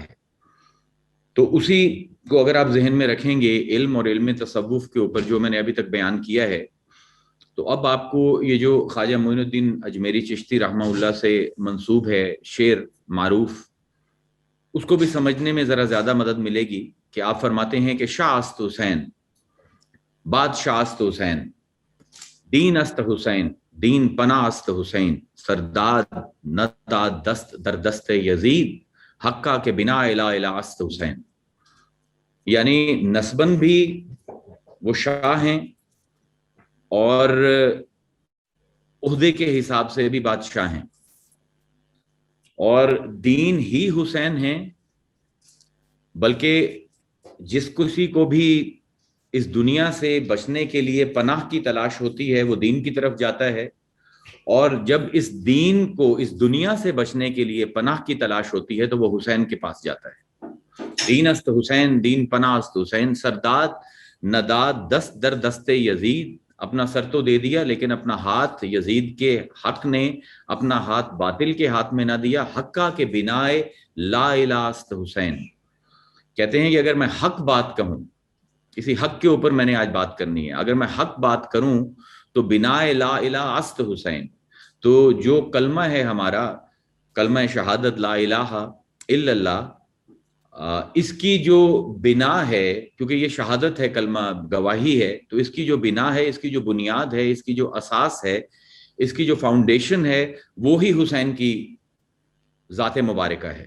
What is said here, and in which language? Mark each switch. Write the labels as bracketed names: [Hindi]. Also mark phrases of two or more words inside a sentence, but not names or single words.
[Urdu] تو اسی کو اگر آپ ذہن میں رکھیں گے علم اور علم تصوف کے اوپر جو میں نے ابھی تک بیان کیا ہے، تو اب آپ کو یہ جو خواجہ معین الدین اجمیری چشتی رحمہ اللہ سے منسوب ہے شعر معروف، اس کو بھی سمجھنے میں ذرا زیادہ مدد ملے گی کہ آپ فرماتے ہیں کہ [Persian] شاہ است حسین، بادشاہ است حسین، دین است حسین، دین پناہ است حسین، سرداد نداد دست در دست یزید، حقہ کے بنا الہ الہ است حسین۔ [Urdu] یعنی نسباً بھی وہ شاہ ہیں اور عہدے کے حساب سے بھی بادشاہ ہیں، اور دین ہی حسین ہیں، بلکہ جس کسی کو بھی اس دنیا سے بچنے کے لیے پناہ کی تلاش ہوتی ہے وہ دین کی طرف جاتا ہے، اور جب اس دین کو اس دنیا سے بچنے کے لیے پناہ کی تلاش ہوتی ہے تو وہ حسین کے پاس جاتا ہے۔ [Persian] دین است حسین، دین پناہ است حسین، سرداد نداد دست در دست یزید، [Urdu] اپنا سر تو دے دیا لیکن اپنا ہاتھ یزید کے حق نے، اپنا ہاتھ باطل کے ہاتھ میں نہ دیا، [Persian] حقہ کے بنائے لا الہ است حسین۔ [Urdu] کہتے ہیں کہ اگر میں حق بات کہوں، کسی حق کے اوپر میں نے آج بات کرنی ہے، اگر میں حق بات کروں تو [Persian] بنائے لا الہ است حسین، [Urdu] تو جو کلمہ ہے ہمارا، کلمہ شہادت [Arabic] لا الہ الا اللہ، [Urdu] اس کی جو بنا ہے، کیونکہ یہ شہادت ہے، کلمہ گواہی ہے، تو اس کی جو بنا ہے، اس کی جو بنیاد ہے، اس کی جو اساس ہے، اس کی جو فاؤنڈیشن ہے، وہی حسین کی ذات مبارکہ ہے۔